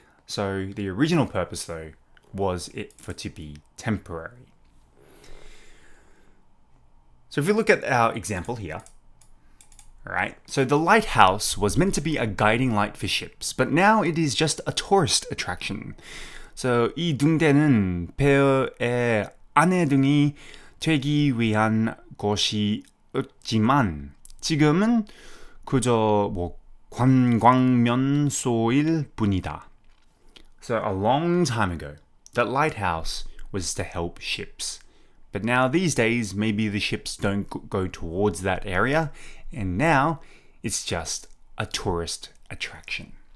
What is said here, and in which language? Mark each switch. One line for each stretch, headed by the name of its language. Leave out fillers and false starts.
English: So the original purpose, though, was it for to be temporary. So if we look at our example here, right? So the lighthouse was meant to be a guiding light for ships, but now it is just a tourist attraction. So
Korean: 이 등대는 배의 안내등이 되기 위한 곳이었지만 지금은 그저 관광 명소일 뿐이다.
English: So a long time ago, that lighthouse was to help ships. But now these days, maybe the ships don't go towards that area, and now it's just a tourist attraction.